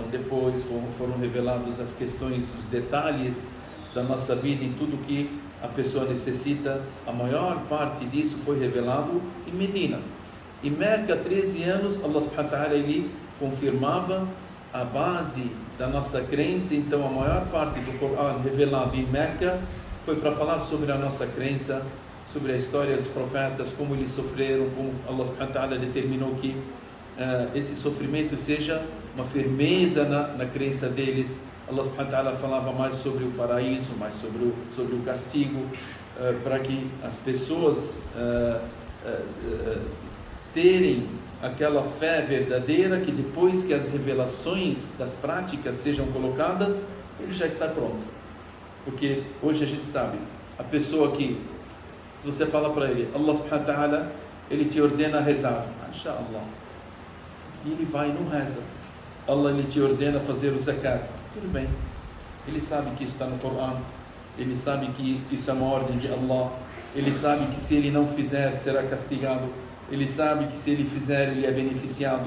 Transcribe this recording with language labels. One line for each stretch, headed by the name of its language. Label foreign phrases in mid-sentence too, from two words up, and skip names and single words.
Portuguese: Depois foram revelados as questões, os detalhes da nossa vida, em tudo que a pessoa necessita. A maior parte disso foi revelado em Medina. Em Meca, 13 anos,
Arabic: الله سبحانه وتعالى,
Portuguese: ele confirmava a base da nossa crença. Então a maior parte do Coran revelado em Meca foi para falar sobre a nossa crença, sobre a história dos profetas, como eles sofreram, como Allah
Arabic: سبحانه وتعالى
Portuguese: determinou que esse sofrimento seja uma firmeza na crença deles. Allah
Arabic: سبحانه وتعالى
Portuguese: falava mais sobre o paraíso, mais sobre o castigo, para que as pessoas terem aquela fé verdadeira, que depois que as revelações das práticas sejam colocadas, ele já está pronto. Porque hoje a gente sabe, a pessoa que, se você fala para ele,
Arabic: الله سبحانه وتعالى,
Portuguese: ele te ordena a rezar, inshallah, e ele vai e não reza. Allah, ele te ordena fazer o zakat, tudo bem, ele sabe que isso está no Corão, ele sabe que isso é uma ordem de Allah, ele sabe que se ele não fizer será castigado, ele sabe que se ele fizer ele é beneficiado.